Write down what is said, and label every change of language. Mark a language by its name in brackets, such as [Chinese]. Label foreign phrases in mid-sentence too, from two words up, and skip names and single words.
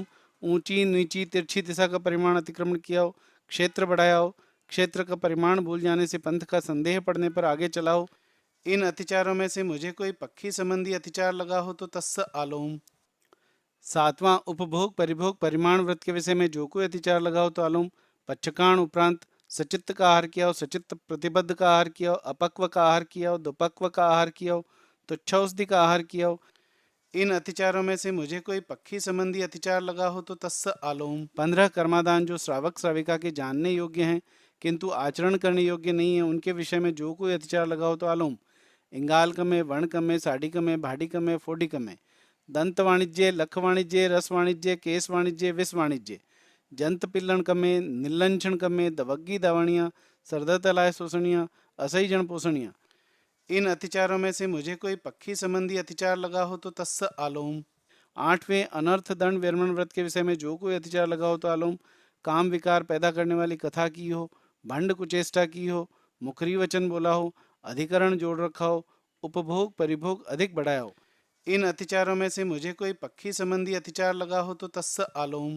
[Hindi] ऊंची नीची तिरछी दिशा का परिमाण अतिक्रमण किया हो, क्षेत्र बढ़ाया हो, क्षेत्र का परिमाण भूल जाने से पंथ का संदेह पड़ने पर आगे चला हो, इन अतिचारों में से मुझे कोई पक्षी संबंधी अतिचार लगा हो तो [Ardhamāgadhī Prākrit] तस्स आलोम। [Hindi] सातवां उपभोग परिभोग परिमाण व्रत के विषय में जो कोई अतिचार लगा हो तो आलोम। पच्छकाण उपरांत सचित्त का आहार किया हो, सचित्त प्रतिबद्ध का आहार किया हो, अपक्व का आहार किया हो, दुपक्व का आहार किया हो, तुच्छौषधि का आहार किया हो, इन अतिचारों में से मुझे कोई पक्षी संबंधी अतिचार लगा हो तो [Ardhamāgadhī Prākrit] तस्स आलोम। [Hindi] 15 कर्मादान जो श्रावक श्राविका के जानने योग्य हैं किंतु आचरण करने योग्य नहीं है, उनके विषय में जो कोई अतिचार लगा हो तो आलोम। [Ardhamāgadhī Prākrit] इंगाल कमे, वर्ण कमे, साड़ी कमे, भाड़ी कमे, फोड़ी कमे, दंत वाणिज्य, लख वाणिज्य, रस वाणिज्य, केस वाणिज्य, विष वाणिज्य, जंत पिल्लन कमे, निलंचन कमे, दवग्गी दावणियाँ, सरदत लाय शोषणियाँ, असही जन पोषणियाँ, [Hindi] इन अतिचारों में से मुझे कोई पक्षी संबंधी अतिचार लगा हो तो [Ardhamāgadhī Prākrit] तस्स आलोम। [Hindi] आठवें अनर्थ दंड वीरमण व्रत के विषय में जो कोई अतिचार लगा हो तो आलोम। काम विकार पैदा करने वाली कथा की हो, भंड कुचेष्टा की हो, मुखरी वचन बोला हो, अधिकरण जोड़ रखा हो, उपभोग परिभोग अधिक बढ़ाया हो, इन अतिचारों में से मुझे कोई पक्षी संबंधी अतिचार लगा हो तो [Ardhamāgadhī Prākrit] तस्स आलोम।